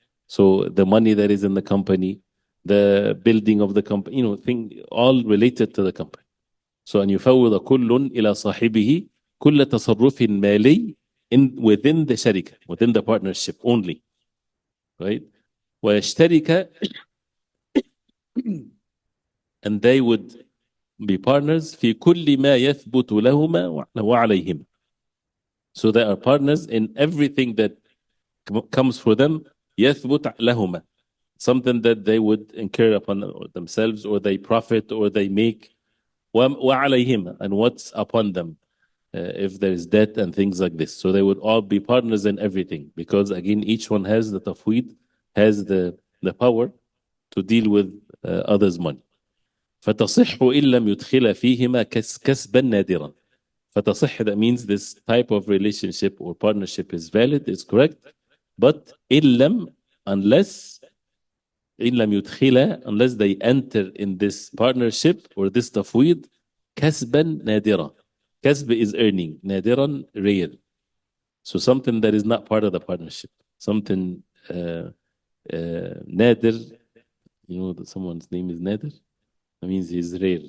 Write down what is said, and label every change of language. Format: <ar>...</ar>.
<en>So the money that is in the company, the building of the company, thing all related to the company. So</en> <ar>أن يفوض كل إلى صاحبه كل تصرف مالي</ar> <en>within the sharika, within the partnership only, right?</en> <ar>ويشترك,</ar> <en>and they would be partners</en> <ar>في كل ما يثبت لهما وعليهما.</ar> <en>So they are partners in everything that comes for them. يثبت لهما, something that they would incur upon themselves or they profit or they make. وعليهما, and what's upon them, if there is debt and things like this. So they would all be partners in everything, because again each one has the tafweed, has the power to deal with others' money.</en> <ar>فتصح إن لم يدخل فيهما كسبا نادرا.</ar> <en>فتصح, that means this type of relationship or partnership is valid, is correct, but إن لم, unless</en> <ar>إن لم يدخل,</ar> <en>unless they enter in this partnership or this tafweed</en> <ar>كسبا نادرا.</ar> <en>Kasb is earning, نادرا rare. So something that is not part of the partnership, something nadir, that someone's name is nadir, that means he's rare.</en>